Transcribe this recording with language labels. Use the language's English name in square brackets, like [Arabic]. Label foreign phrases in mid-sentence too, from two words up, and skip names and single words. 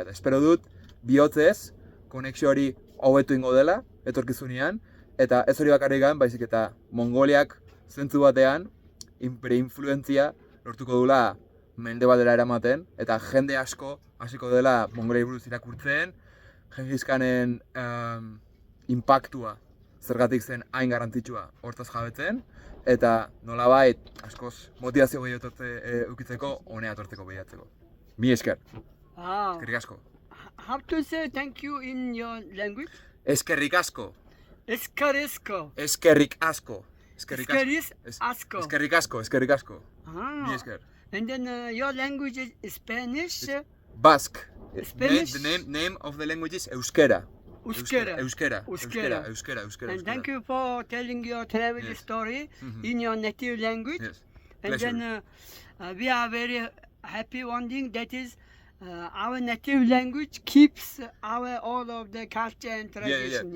[Basque] Espero dut, bihotzez, konexio hori hobetu ingo dela, etorkizunean, eta ez hori bakarrik gain, baizik eta Mongoliak zentzu batean, influentzia lortuko dula mende batera eramaten, eta jende asko hasiko dela Mongoliai buruz irakurtzen, Gengis Khanen impactua zergatik zen hain garrantzitsua hortaz jabetzen, eta nolabait askoz motivazio gehiago eukitzeko honea etortzeko behiatzeko. Mi esker. Eskerrik asko. [English] How to say thank you in your language? [Basque] Eskerrik asko. Eskerrisko. Eskerrik asko. Eskerrik asko. Eskerrik asko, eskerrik asko. Mi esker. [English] And then your language is Spanish? Basque. Spanish? The name of the language is Euskera. Euskera. Euskera. And thank you for telling your travel story in your native language. Yes. And then we are very happy one thing, that is our native language keeps our all of the culture and tradition.